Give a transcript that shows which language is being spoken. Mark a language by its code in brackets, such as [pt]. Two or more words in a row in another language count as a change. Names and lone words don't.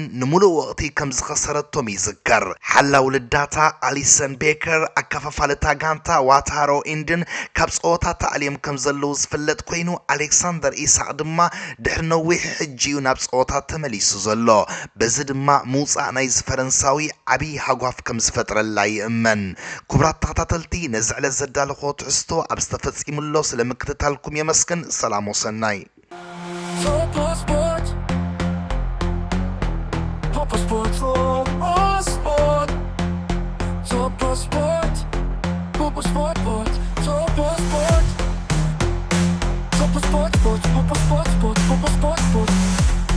[ti] ንሙሉእ ወቅቲ ከም ዝኸሰረቶም ይዝከር ሓላው ልዳታ አሊሰን ቤከር ኣከፋፋለታ ጋንታ ዋታሮ ኢንድን ካብ ፀወታ ተኣልዮም ከም ዘለው ዝፍለጥ ኮይኑ ኣሌክሳንደር ኢሳቅ ድማ ድሕሪ ነዊሕ ሕጂኡ ናብ ፀወታ ተመሊሱ ዘሎ በዚ ድማ ምውፃእ ናይ ፈረንሳዊ ዓብይ ሃጓፍ ከም ዝፈጥረላ ይእመን ክቡራት ተኸታተልቲ ነዚ ዕለት ዘዳለኾ ትሕዝቶ ኣብ ዝተፈፂሙሎ ስለምክትታልኩም የመስግን ሰላም ወሰናይ Sport, sport, sport, topo sport. Topo sport, sport, topo sport, sport, topo sport, sport.